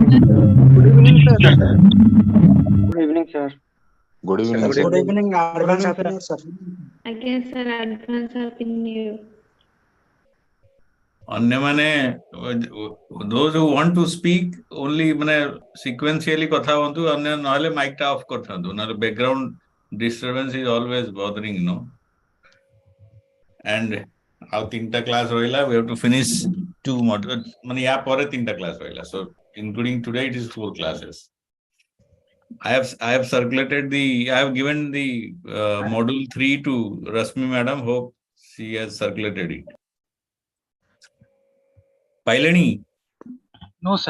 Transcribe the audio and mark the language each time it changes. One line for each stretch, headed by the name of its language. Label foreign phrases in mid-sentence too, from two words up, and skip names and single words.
English: Good evening, sir. Good evening, sir. Good evening, sir. Good evening, advance happy new year, sir. Again, sir, advance happy new year.
Odia: ଅନ୍ୟମାନେ
English: those who want to speak only
Odia: ମାନେ sequentially କଥା ହୁଅନ୍ତୁ, ଅନ୍ୟ ନହେଲେ ମାଇକ୍ ଟା ଅଫ୍ କରିଥାନ୍ତୁ, ନହେଲେ
English: background disturbance is always bothering, you know.
Odia: And ଆଉ 3ଟା କ୍ଲାସ ରହିଲା,
English: we have to finish 2 modules,
Odia: ମାନେ ୟା ପରେ 3ଟା କ୍ଲାସ ରହିଲା,
English: so including today it is 4 classes. I have circulated I have given the module 3 to Rasmi madam, hope she has circulated it.
Odia: Pailani?
English: No, sir.